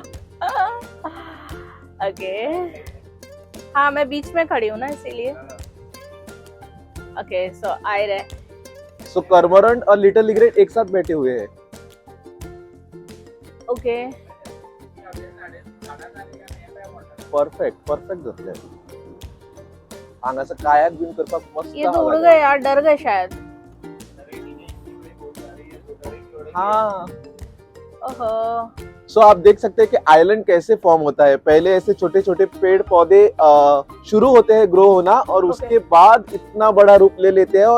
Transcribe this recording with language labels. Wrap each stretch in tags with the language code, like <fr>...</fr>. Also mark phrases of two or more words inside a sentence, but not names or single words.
<hi>ओके, हाँ मैं बीच में खड़ी हूँ ना इसीलिए। ओके, सो आई रहे। सो कर्मोरेंट और</hi> <en>little egret</en> <hi>एक साथ बैठे हुए हैं। ओके,</hi> <kok>परफेक्ट जातले हांगासर कायाक बीन करपाक मस्त।</kok> <hi>ये तो उड़ गए यार, डर गए शायद। हाँ। ओहो। सो आप देख सकते हैं कि आइलैंड कैसे फॉर्म होता है। पहले ऐसे छोटे छोटे पेड़ पौधे शुरू होते हैं ग्रो होना, और उसके बाद इतना बड़ा रूप ले लेते हैं।</hi>